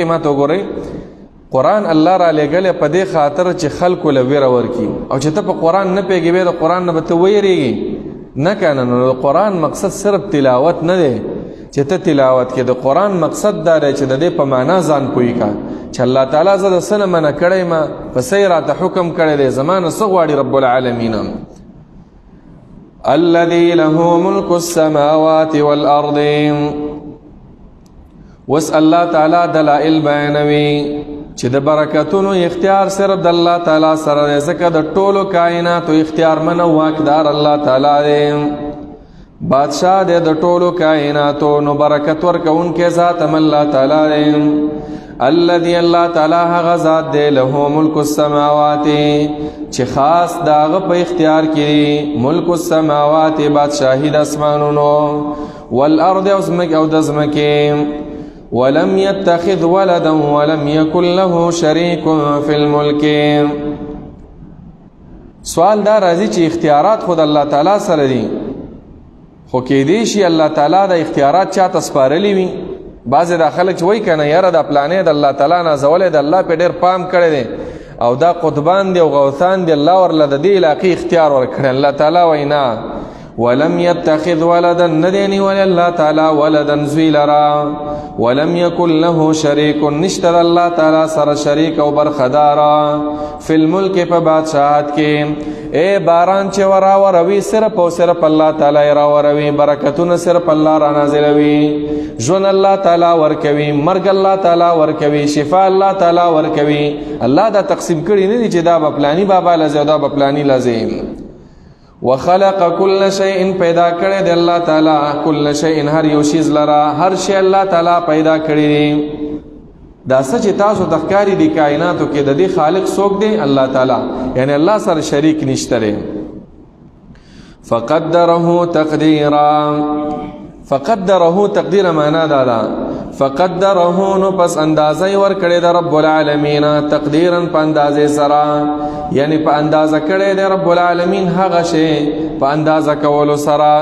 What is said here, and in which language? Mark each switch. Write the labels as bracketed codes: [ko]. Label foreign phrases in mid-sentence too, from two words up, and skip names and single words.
[ps] ما ته وګورئ، قرآن الله را لېږلی په دې خاطر چې خلکو له ویره ورکي، او چې ته په قرآن نه پوهېږې بیا د قرآن نه به ته ویرېږي نه کنه. نو د قرآن مقصد صرف تلاوت نه دی چې ته تلاوت کې. د قرآن مقصد دا دی چې د دې په معنا ځان پوهی کا، چې الله تعالی زه د څه نه منع کړی ما په څه یې راته حکم کړی دی زما نه څه غواړي [ar] رب العالمین. الذي له ملك السماوات والارض. [ps] وس الله تعالی دلائل بیانوي چې د برکتونو اختیار صرف د الله تعالی سره دی، ځکه د ټولو کائناتو اختیار من او واکدار الله تعالی دی، بادشاہ دی د ټولو کائناتو، نو برکت ورکوونکی ذات هم الله تعالی دی. الذي الله تعالی هغه ذات دی [ar] له ملک السماوات [ps] چې خاص داغه په اختیار کې [ar] ملک السماوات [ps] بادشاہی د اسمانونو، والارض او د ځمکې، [ar] ولم يتخذ ولدا ولم يكن له شريك في الملك. [ps] سوال دا راځي چې اختیارات خود الله تعالی سره دي، خو کې دي شي الله تعالی د اختیارات چاته سپارلي وي. بعضې دا خلک چې وایي که نه یاره دا پلانې د الله تعالی نازولی د الله پې ډېر پام کړی دی او دا قطبان دی او غوثان دی الله ورله د دې علاقې اختیار ورکړی. الله تعالی وایي نه، [ar] ولم يتخذ ولدا، [ps] ندی نیولی الله تعالی ولدا زوی لرا، [ar] ولم يكن له شریک، [ps] نشته د الله تعالی سره شریک او برخدارا، [ar] فی الملک [ps] په بادشاہت کې. اے باران چې وراوروي صرف او صرف الله تعالی راوروي، برکتونه صرف الله را نازلوي، ژوند الله تعالی ورکوي، مرګ الله تعالی ورکوي، شفا الله تعالی ورکوي. الله دا تقسیم کړي نه دي چې دا به پلانی بابا لازم دا به پلانی لازم. [ar] وخلق كل شيء، [ps] پیدا کړی دی الله تعالی [ar] كل شيء، [ps] هر یو شیز لرا، هر شی الله تعالی پیدا کړی دی. دا څه چې تاسو تخکاری دی کائناتو کې د دې خالق څوک دی؟ الله تعالی، یعنی الله سره شریک نشته دی. [ar] فقدره تقدیرا، فقدره تقدیر [ps] معنا دا ده فقدره نو پس اندازه ور کړی د [ar] رب العالمین، [ps] تقدیرا په اندازې سره، یعنی په اندازه کړی د [ar] رب العالمین [ps] هغه شی په اندازه کولو سره.